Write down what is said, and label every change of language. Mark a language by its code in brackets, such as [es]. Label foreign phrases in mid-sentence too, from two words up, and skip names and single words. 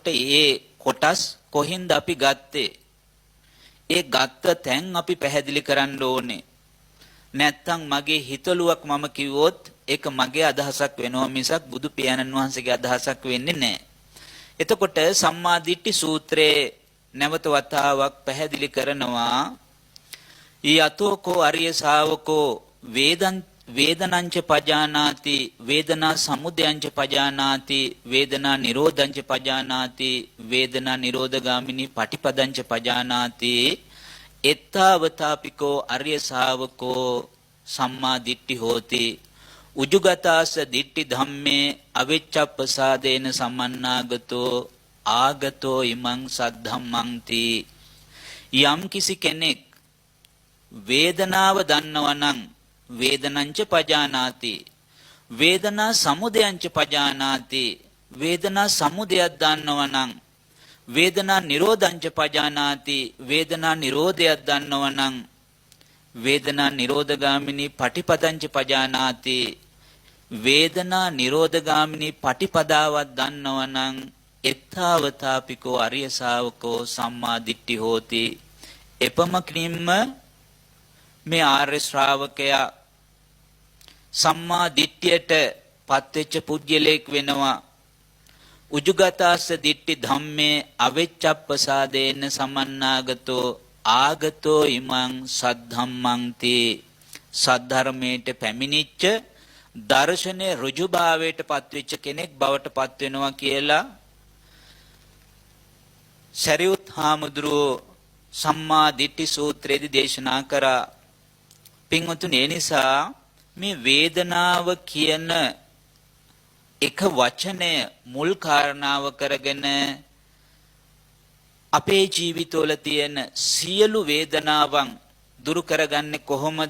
[si] ඒ කොටස් කොහින්ද අපි ගත්තේ? ඒ ගත්ත තැන් අපි පැහැදිලි කරන්න ඕනේ. නැත්තම් මගේ හිතලුවක් මම කිව්වොත් ඒක මගේ අදහසක් වෙනවා මිසක් බුදු පියාණන් වහන්සේගේ අදහසක් වෙන්නේ නැහැ. එතකොට සම්මා දිට්ඨි සූත්‍රයේ නැවත වතාවක් පැහැදිලි කරනවා යතෝකෝ [pi] අරිය ශාවකෝ වේදනංච පජානාති වේදනා සමුදයංච පජානාති වේදනා නිරෝධංච පජානාති වේදනා නිරෝධගාමිනී පටිපදංච පජානාති එත්තාවතාපිකෝ අරිය ශාවකෝ සම්මා දිට්ඨි හෝති උජුගතාස දිට්ඨි ධම්මේ අවිච්ඡප්පසාදේන සමන්නාගතෝ ආගතෝ ඉමං සද්ධම්මං ති. [si] යම් කිසි කෙනෙක් වේදනාව දන්නවනම් [pi] වේදනංච පජානාති වේදනා සමුදයංච පජානාති [si] වේදනා සමුදයක් දන්නවනම් [pi] වේදනා නිරෝධංච පජානාති [si] වේදනා නිරෝධයක් දන්නවනම් [pi] වේදනා නිරෝධගාමිනී පටිපදංච පජානාති [si] වේදනා නිරෝධගාමිනී පටිපදාවක් දන්නවනම් [pi] එත්තාවතාපිකෝ අරිය ශාවකෝ සම්මා දිට්ඨි හෝති. [si] එපමණකින්ම මේ ආර්ය ශ්‍රාවකයා සම්මා දිට්ඨියට පත්වෙච්ච පුද්ගලයෙක් වෙනවා. [pi] උජුගතාස්ස දිට්ඨි ධම්මේ අවිච්ඡප්පසාදේන සමන්නාගතෝ ආගතෝ ඉමං සද්ධම්මං තේ. [si] සද්ධර්මයට පැමිණිච්ච දර්ශනේ ඍජුභාවයට පත්වෙච්ච කෙනෙක් බවට පත් වෙනවා කියලා සරියුත් හාමුදුරුවෝ සම්මා දිට්ඨි සූත්‍රයේදී දේශනා කරා. පින්වතුනි, ඒ නිසා මේ වේදනාව කියන එක වචනය මුල් කාරණාව කරගෙන අපේ ජීවිතවල තියෙන සියලු වේදනාවන් දුරු කරගන්නේ කොහොමද?